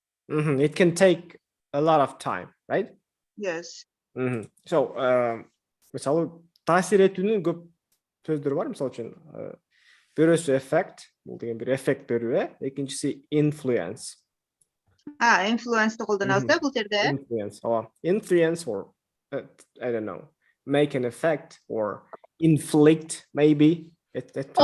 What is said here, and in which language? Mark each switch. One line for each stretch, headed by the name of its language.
English: It can take a lot of time, right? Yes.
Kyrgyz: So, мисалы таасир этүүнүн көп сөздөр бар. Мисалы үчүн бирөөсү effect, бул деген бир эффект берүү, экинчиси influence. Influence колдонабыз да бул жерде.
English: Influence or I don't know, make an effect or inflict maybe at that time.